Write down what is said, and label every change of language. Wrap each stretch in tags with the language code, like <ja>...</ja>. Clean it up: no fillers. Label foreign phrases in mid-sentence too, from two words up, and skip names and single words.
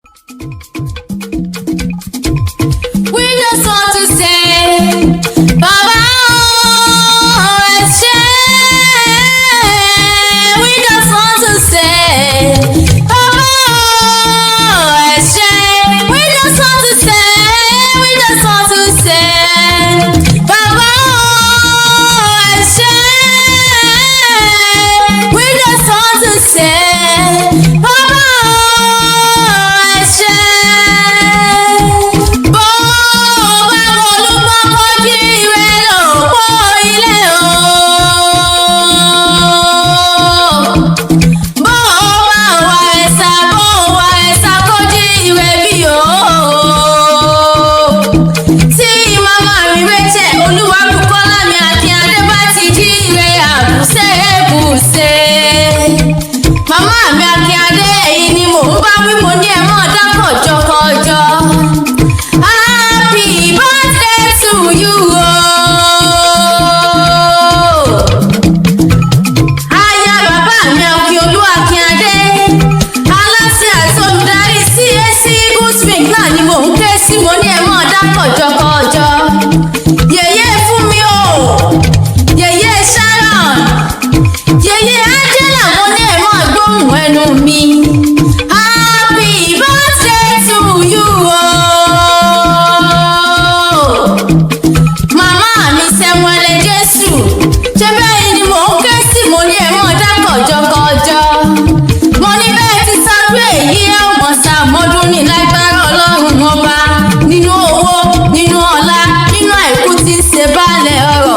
<en>We just want to say, Baba,</en> <yo>oh, ẹ ṣé.</yo> <en>We just want to say, Baba,</en> <yo>oh, ẹ ṣé.</yo> <en>We just want to say, we just want to say,</en> <yo>Baba, oh, ẹ ṣé.</yo> <en>We just want to say, Baba,</en> <yo>oh, ẹ ṣé. Bó bá wọlúmọ́ kọjú ìwé lòpó ilé o. Bó bá wà ẹ̀sà kọjú ìwé bí o. Tí màmá mi Rachel Olúwabùkọ́lá mi Akínyadé bá ti jí ìwé àbùsẹ̀. Màmá mi Akínyadé èyí ni mò ń bá wí, mo ní ẹ mọ́ dá kọ̀jọ̀kọ̀jọ̀.</yo> <en>Happy birthday to you o.</en> <yo>Aya bàbá mi Akíolú Akínyadé, aláṣẹ àti olùdarí CAC Goodspring náà ni mò ń ké sí, mo ní ẹ mọ́ dá kọ̀jọ̀kọ̀jọ̀. Yèyé fún mi o, yèyé Sharon, yèyé Angela, mo ní ẹ mọ́ gbóhùn ẹnu mi.</yo> <en>Happy birthday to you o.</en> <yo>Màmá mi Sẹ́wọ̀lẹ̀ Jésù, ṣé bẹ́ẹ̀ ni mò ń ké sí, mo ní ẹ mọ́ dá kọ̀jọ̀kọ̀jọ̀. Mo ní bẹ́ẹ̀ ti sáré èyí ẹ̀ mọ̀ sàmọ́dún ní lágbára Ọlọ́run ọba, nínú owó, nínú ọlá, nínú àìkú tí ń ṣe baálẹ̀ ọrọ̀.</yo>